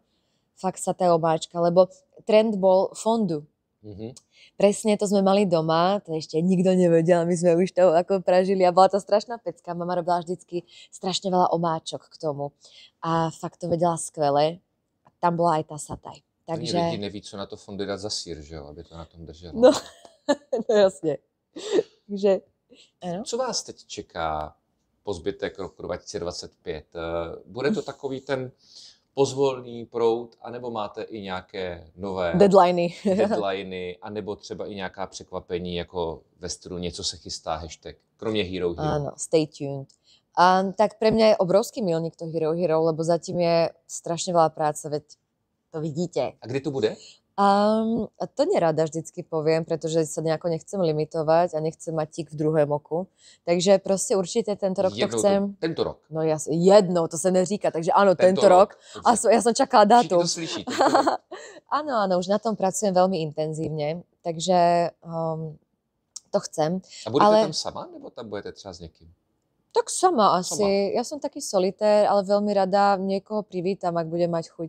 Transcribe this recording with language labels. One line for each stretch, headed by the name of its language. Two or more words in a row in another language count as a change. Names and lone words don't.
Slovak: Fakt sataj omáčka, lebo trend bol fondu. Presne to sme mali doma, to ešte nikto nevedel, my sme už to ako pražili a bola to strašná pecka. Mama robila vždycky strašne veľa omáčok k tomu a fakt to vedela skvele. A tam bola aj tá sataj. Takže...
Czech: Lidi neví, co na to fondy dát za sír, že jo, aby to na tom drželo. No, no jasně. Takže, ano. Co vás teď čeká po zbytek roku 2025? Bude to takový ten pozvolný proud, anebo máte i nějaké nové deadliny, anebo třeba i nějaká překvapení, jako ve stylu něco se chystá, hashtag, kromě Hero Hero.
Slovak: Áno,
English: stay tuned.
Slovak: Tak pre mňa je obrovský milník to Hero Hero, lebo zatím je strašne veľa práce, veď to vidíte.
Czech: A kdy to bude?
Slovak: A to nerada vždycky poviem, pretože sa nejako nechcem limitovať a nechcem mať tik v druhém oku. Takže prostě určite tento rok to chcem.
Czech: Tento rok? No jasně, jednou, to se neříká, takže ano, tento rok.
Slovak: A ja som čakala dátum.
Czech: To slyší.
Slovak: Áno, už na tom pracujem veľmi intenzívne, takže to chcem.
Czech: A budete tam sama, nebo tam budete třeba s někým?
Slovak: Tak sama asi. Ja som taký solitér, ale veľmi rada niekoho privítam, ak bude mať chuť.